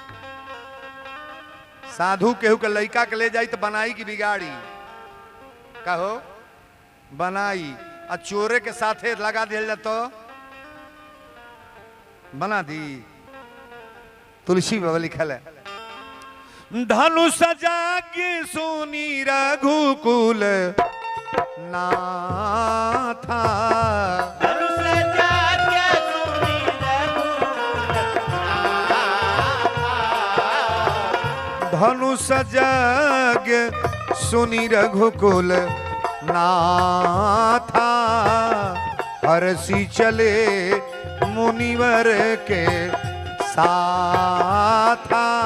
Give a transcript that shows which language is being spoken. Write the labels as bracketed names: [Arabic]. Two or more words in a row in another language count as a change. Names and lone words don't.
[Bhojpuri] साधु केहू के लड़का के ले जाई तो बनाई की बिगाड़ी? कहो बनाई। और चोरे के साथे लगा दिया जाए तो बना दी। तुलसी बाबा लिखल है, [Awadhi] धनुष जागे सुनी रघुकुल नाथा, धनुष जग सुनी रघुकुल नाथा, हरसी चले मुनिवर के साथा।